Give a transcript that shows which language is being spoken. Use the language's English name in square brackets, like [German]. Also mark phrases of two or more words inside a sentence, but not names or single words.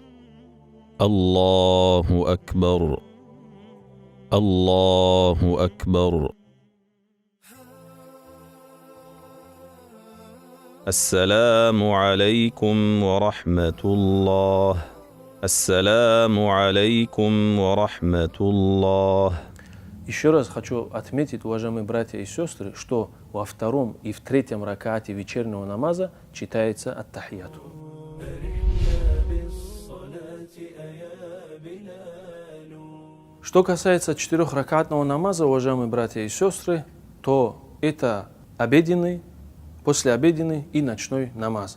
[Arabic] الله أكبر. الله أكبر. السلام عليكم ورحمة الله. السلام عليكم ورحمة الله. [Russian] Еще раз хочу отметить, уважаемые братья и сестры, что во 2-м и в 3-м ракаате вечернего намаза читается ат-тахияту. Что касается 4-ракатного намаза, уважаемые братья и сестры, то это обеденный, послеобеденный и ночной намаз.